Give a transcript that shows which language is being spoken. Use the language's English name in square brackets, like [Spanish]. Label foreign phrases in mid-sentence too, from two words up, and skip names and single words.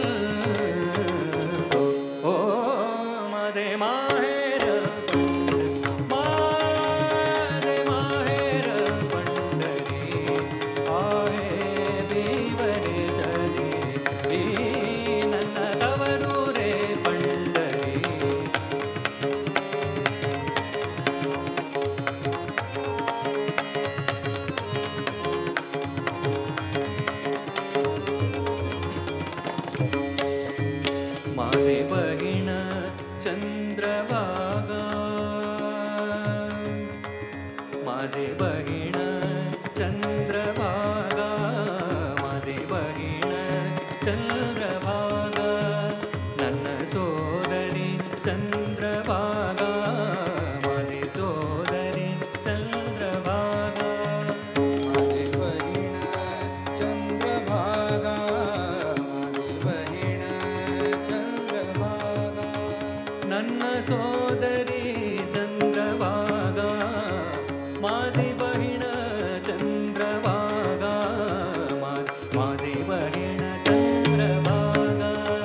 [Marathi] ओ माझे माहेर माझे माहेर पंढरी आहे भीवरे जगरी [Kannada] ನನ್ನ ತವರೂರೇ [Marathi] पंढरी माझे बहीण चंद्रभागा माझे बहीण चंद्रभागा माझे बहीण चंद्रभागा [Kannada] ನನ್ನ ಸೋದರಿ ಚಂದ್ರಭಾಗಾ [Marathi] माझी [Kannada] ಸೋದರಿ ಚಂದ್ರಭಾಗಾ [Marathi] माझे बहीण चंद्रभागा माझे बहीण चंद्रभागा सोदरी चंद्रभागा माझी बहीण चंद्रभागा माझी बहीण चंद्रभागा